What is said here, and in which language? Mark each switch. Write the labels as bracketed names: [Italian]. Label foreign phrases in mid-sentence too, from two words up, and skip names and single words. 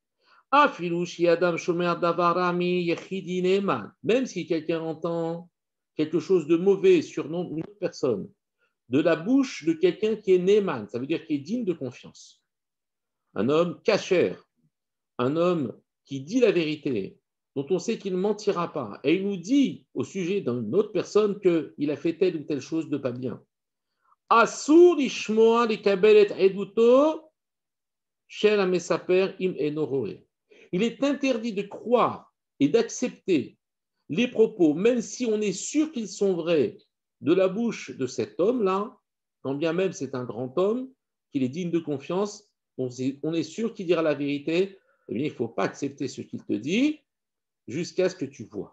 [French] Même si quelqu'un entend quelque chose de mauvais sur une autre personne, de la bouche de quelqu'un qui est Neman, ça veut dire qui est digne de confiance. Un homme kasher, un homme qui dit la vérité, dont on sait qu'il ne mentira pas, et il nous dit au sujet d'une autre personne qu'il a fait telle ou telle chose de pas bien. [Hebrew] אסור לשמוע לקבל את עדותו של המספר אם אינו רואה. [French] Il est interdit de croire et d'accepter les propos, même si on est sûr qu'ils sont vrais, de la bouche de cet homme-là, quand bien même c'est un grand homme, qu'il est digne de confiance, on est sûr qu'il dira la vérité, eh bien, il ne faut pas accepter ce qu'il te dit jusqu'à ce que tu vois.